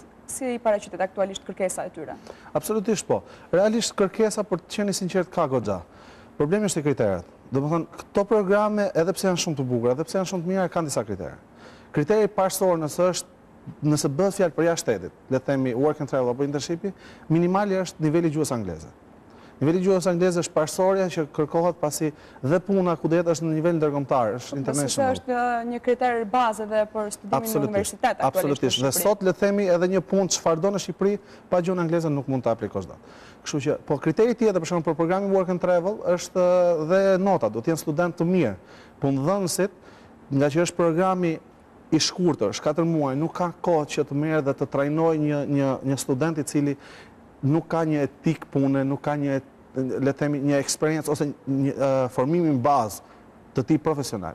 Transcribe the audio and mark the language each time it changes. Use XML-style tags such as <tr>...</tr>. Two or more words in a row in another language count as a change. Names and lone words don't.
<sq>Si i paraqitet aktualisht kërkesa e tyre? Absolutisht po. Realisht kërkesa, për të qenë sinqert, ka goxha. Problemi është i kriteret. Domethënë, këto programe, edhe pse janë shumë të bukura, edhe pse janë shumë të mira, kanë disa kritere. Kriteri parësor nëse bëhet fjalë për jashtë shtetit, le të themi</sq> <en>work and travel</en> <sq>apo internshipi, minimali është niveli gjuhës angleze. Niveli gjuhës angleze është parësorja që kërkohet pasi dhe puna ku do jetë është në nivel ndërkombëtar, është international. Është një kriter bazë edhe për studimin në universitet aktualisht. Absolutisht. Dhe sot le të themi edhe një punë çfarë do në Shqipëri pa gjuhën angleze nuk mund ta aplikosh dot. Kështu që po kriteri tjetër për shembull për programin</sq> <en>work and travel</en> <sq>është dhe nota, do të jenë student të mirë. Punëdhënësit, nga që është programi i shkurtër, 4 muaj, nuk ka kohë që të merë dhe të trajnojë një student i cili nuk ka një etik pune, nuk ka një, le të themi, një eksperiencë ose një formimin bazë të tij profesional.</sq>